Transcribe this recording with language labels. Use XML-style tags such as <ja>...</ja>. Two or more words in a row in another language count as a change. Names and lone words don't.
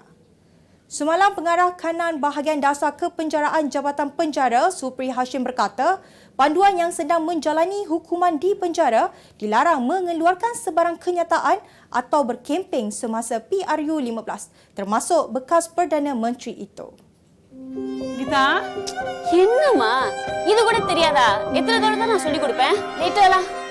<ms>Semalam, Pengarah Kanan Bahagian Dasar Kepenjaraan Jabatan Penjara Supri Hashim berkata, panduan yang sedang menjalani hukuman di penjara dilarang mengeluarkan sebarang kenyataan atau berkemping semasa PRU15, termasuk bekas Perdana Menteri itu.</ms> <ta>கீதா என்னம்மா இது கூட தெரியாதா? எத்தனை தடவை தான் நான் சொல்லி கொடுப்பேன்? லேட்டா</ta>